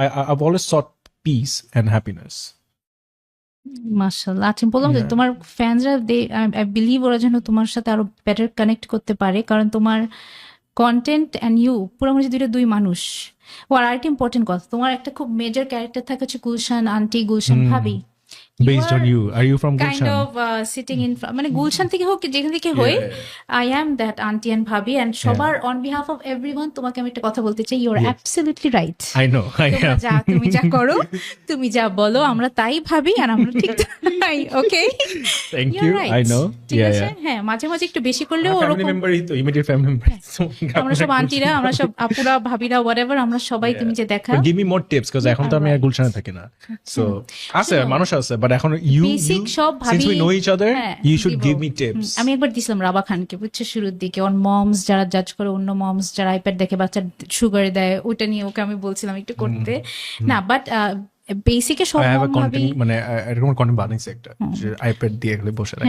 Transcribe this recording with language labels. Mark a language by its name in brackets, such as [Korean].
[English] I've always sought peace and happiness. [Bangla] মাশাআল্লাহ। আচ্ছা, বললাম যে তোমার ফ্যানসরা [English] I believe [Bangla] ওরা যেন তোমার সাথে আরো বেটার কানেক্ট করতে পারে, কারণ তোমার কন্টেন্ট অ্যান্ড ইউ পুরো মনে হচ্ছে দুই মানুষ। ও আর একটা ইম্পর্টেন্ট কথা, তোমার একটা খুব মেজর ক্যারেক্টার থাকে হচ্ছে গুলশান আন্টি, গুলশান ভাবি। [English] Based on you, are you from Gulshan? Kind of sitting in [Bangla] মানে গুলশান থেকে হোক যেখান থেকে হই, [English] I am that auntie and ভাবি, and সবার on behalf of everyone [Bangla] তোমাকে আমি একটা কথা বলতে চাই, [English] you are absolutely right. I know, I am. [Bangla] তুমি যা করো, তুমি যা বলো, আমরা তাই ভাবি আর আমরা ঠিক তাই। [English] Okay, thank you, I know. [Bangla] ঠিক আছে। হ্যাঁ, মাঝে মাঝে একটু বেশি করলেও ওরকম [English] family member ই তো, immediate family member। [Bangla] আমরা সব আন্টিরা, আমরা সব আপুরা, ভাবিরা, whatever, আমরা সবাই তুমি যে দেখা। [English] Give me more tips because [Bangla] এখন তো আমি আর গুলশানে থাকি না, so আছে মানুষ আছে, but এখন বেসিক সব ভাবি, [English] since we know each other, you should give me tips. [Bangla] আমি একবার দিছিলাম রাবা খানকে, বুঝছো, শুরুর দিকে অন মমস যারা জাজ করে, অন্য মমস যারা আইপ্যাড দেখে বাচ্চা সুগার দেয়, ওটা নিয়ে ওকে আমি বলছিলাম একটু করতে না, বাট বেসিকে সব ভাবি মানে এরকম কন্টেন্ট বানাইছে একটা যে আইপ্যাড দিয়ে গেলে বসে রাখে।